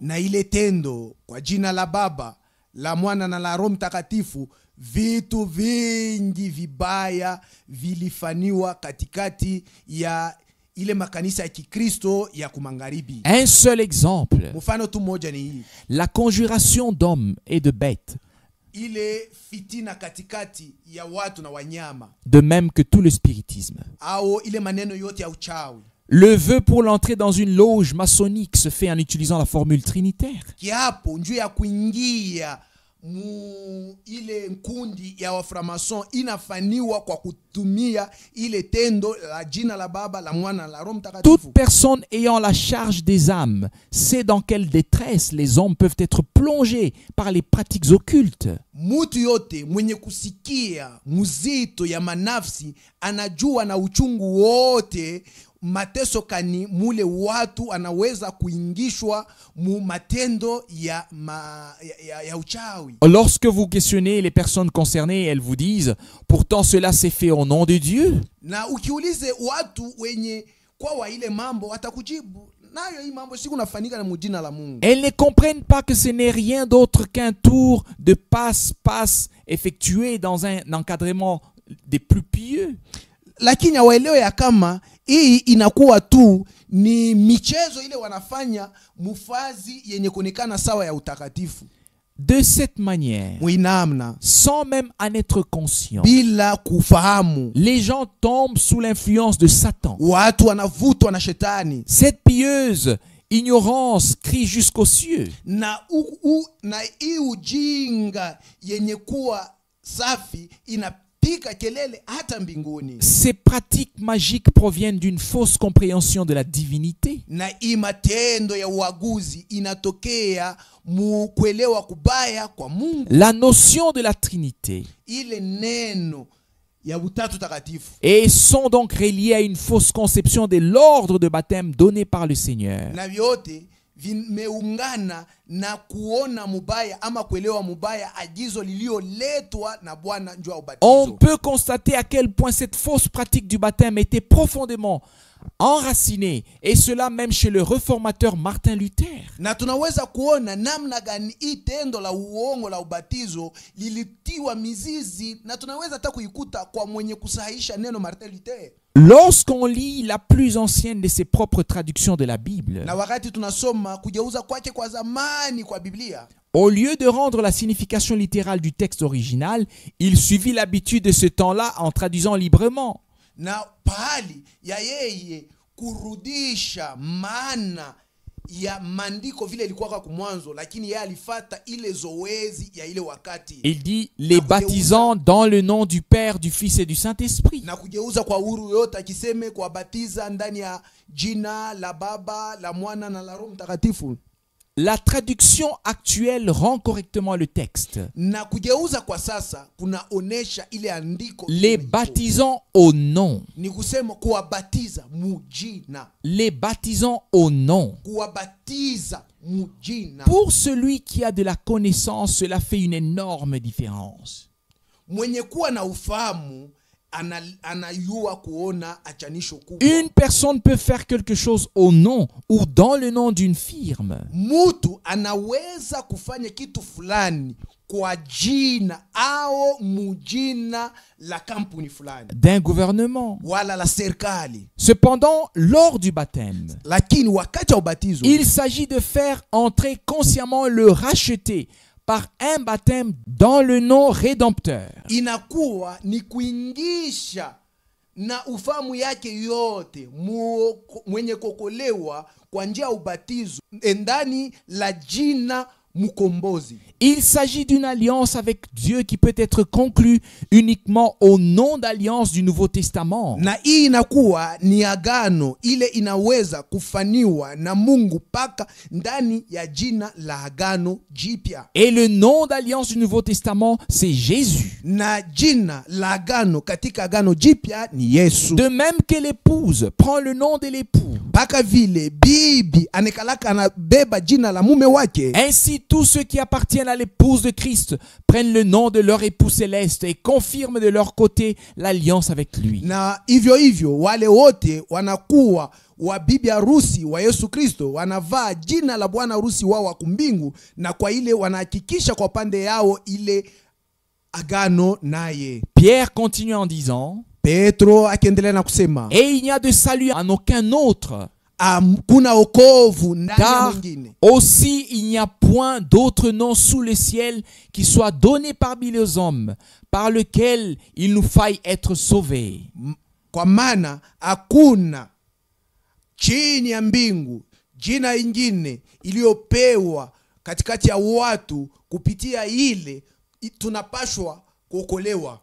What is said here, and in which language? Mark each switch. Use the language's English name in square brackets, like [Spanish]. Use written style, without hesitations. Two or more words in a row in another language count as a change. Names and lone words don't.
[Swahili] Na ile tendo kwa jina la Baba, la Mwana na la Roho Mtakatifu, vitu vingi vibaya vilifaniwa katikati ya ile makanisa ya Kikristo ya kumangaribi. [French] Un seul exemple, [Swahili] Mfano tu moja ni hii: [French] la conjuration d'hommes et de bêtes, [Swahili] ile fitina katikati ya watu na wanyama, [French] de même que tout le spiritisme. [Swahili] au ile maneno yote ya uchawi. [French] Le vœu pour l'entrée dans une loge maçonnique se fait en utilisant la formule trinitaire. [Swahili] Kiapo njuu ya kuingia mu ile nkundi ya waframason inafaniwa kwa kutumia ile tendo la jina la Baba, la Mwana, la Roho Mtakatifu. [French] Toute personne ayant la charge des âmes sait dans quelle détresse les hommes peuvent être plongés par les pratiques occultes. [Swahili] Mutu yote mwenye kusikia muzito ya manafsi anajua na uchungu wote mateso kani mule watu anaweza kuingishwa mu matendo ya uchawi. [French] Lorsque vous questionnez les personnes concernées, elles vous disent « Pourtant cela s'est fait au nom de Dieu ». [Swahili] Na ukiulize watu wenye kwa ile mambo watakujibu nayo hii mambo siku nafanyika na mujina la Mungu. [French] Elles ne comprennent pas que ce n'est rien d'autre qu'un tour de passe-passe effectué dans un encadrement des plus pieux. [Swahili] Lakini waelewe ya kama hii inakuwa tu ni michezo ile wanafanya mufazi yenye kuonekana sawa ya utakatifu. [French] De cette manière, [Swahili] Muinamna, [French] sans même en être conscient, [Swahili] bila kufahamu, [French] les gens tombent sous l'influence de Satan. [Swahili] watu wanavutwa na shetani. [French] Cette pieuse ignorance crie jusqu'aux cieux. [Swahili] Na hii ujinga yenye kuwa safi inapika kelele hata mbinguni. [French] Ces pratiques magiques proviennent d'une fausse compréhension de la divinité. [Swahili] Na hii matendo ya uaguzi inatokea mu kuelewa kubaya kwa Mungu. [French] La notion de la Trinité [Swahili] Ile neno ya utatu takatifu [French] et sont donc reliées à une fausse conception de l'ordre de baptême donné par le Seigneur. [Swahili] na vyote vimeungana na kuona mubaya ama kuelewa mubaya agizo lilioletwa na Bwana njoo ya ubatizo. [French] On peut constater à quel point cette fausse pratique du baptême était profondément enracinée, et cela même chez le réformateur Martin Luther. [Swahili] Na tunaweza kuona namna gani hii tendo la uongo la ubatizo lilitiwa mizizi, na tunaweza hata kuikuta kwa mwenye kusahihisha neno Martin Luther. [French] Lorsqu'on lit la plus ancienne de ses propres traductions de la Bible, [Swahili] Na wakati tunasoma kugeuza kwake kwa zamani kwa Biblia, [French] au lieu de rendre la signification littérale du texte original, il suivit l'habitude de ce temps-là en traduisant librement. [Swahili] na pahali ya yeye kurudisha maana ya maandiko vile ilikuwa kwa mwanzo, lakini yeye alifata ile zoezi ya ile wakati. [French] Il dit les baptisant dans le nom du Père, du Fils et du Saint-Esprit. [Swahili] Na kugeuza kwa uhuru yote akiseme kuwabatiza ndani ya jina la Baba, la Mwana na la Roho Mtakatifu. [French] La traduction actuelle rend correctement le texte. [Swahili] Na kugeuza kwa sasa kunaonesha ile andiko [French] Les baptisant au nom. [Swahili] ni kusema kuwabatiza mujina. [French] Les baptisant au nom. [Swahili] Kuwabatiza mujina. [French] Pour celui qui a de la connaissance, cela fait une énorme différence. [Swahili] Mwenye kuwa na ufahamu anayua kuona achanisho kubwa. [French] Une personne peut faire quelque chose au nom ou dans le nom d'une firme. [Swahili] Mutu anaweza kufanya kitu fulani kwa jina au mujina la kampuni fulani, [French] D'un gouvernement. [Swahili] wala la serikali. [French] Cependant, lors du baptême, [Swahili] Lakini wakati wa ubatizo [French] il s'agit de faire entrer consciemment le racheté par un baptême dans le nom rédempteur. [Swahili] inakuwa ni kuingisha na ufahamu yake yote mwenye kokolewa kwa njia ya ubatizo ndani la jina mkombozi. [French] Il s'agit d'une alliance avec Dieu qui peut être conclue uniquement au nom d'alliance du Nouveau Testament. [Swahili] Na hii inakuwa ni agano ile inaweza kufaniwa na Mungu paka ndani ya jina la agano jipya. [French] Et le nom d'alliance du Nouveau Testament, c'est Jésus. [Swahili] Na jina la agano katika agano jipya ni Yesu. [French] De même que l'épouse prend le nom de l'époux, [Swahili] Paka vile bibi anekalaka anabeba jina la mume wake, [French] ainsi tous ceux qui appartiennent à l'épouse de Christ prennent le nom de leur époux céleste et confirment de leur côté l'alliance avec lui. [Swahili] na hivyo wale wote wanakuwa wa bibi harusi wa Yesu Kristo, wanavaa jina la bwana harusi wao wa kumbingu, na kwa ile wanahakikisha kwa pande yao ile agano naye. [French] Pierre continue en disant, [Swahili] Petro akiendelea na kusema, [French] et il n'y a de salut en aucun autre, [Swahili] kuna okovu ndani ya car mwingine. [French] aussi il n'y a point d'autre nom sous le ciel qui soit donné parmi les hommes, par lequel il nous faille être sauvés. [Swahili] Kwa maana hakuna chini ya mbingu jina ingine iliyopewa katikati ya watu, kupitia ile tunapashwa kuokolewa.